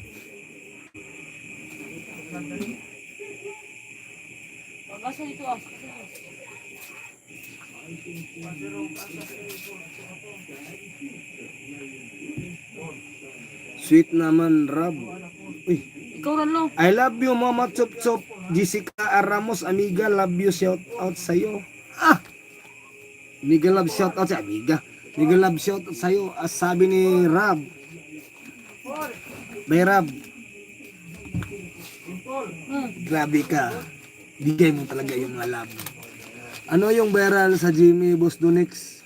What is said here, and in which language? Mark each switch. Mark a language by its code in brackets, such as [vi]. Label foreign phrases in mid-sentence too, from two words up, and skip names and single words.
[tl] Pagkasa ito ah. Sweet naman, Rab. Uy, Ikaw rin lo. [en] I love you, Mama Chop Chop. Jessica Ramos, amiga, love you, shout out sa'yo. Amiga, love, shout out sa'yo. Amiga, love, shout out sa'yo. [tl] As sabi ni Rab. Bay Rab. Grabe ka. Bigay mo talaga yung mga love. Ano yung viral sa Jimmy Boss Donix?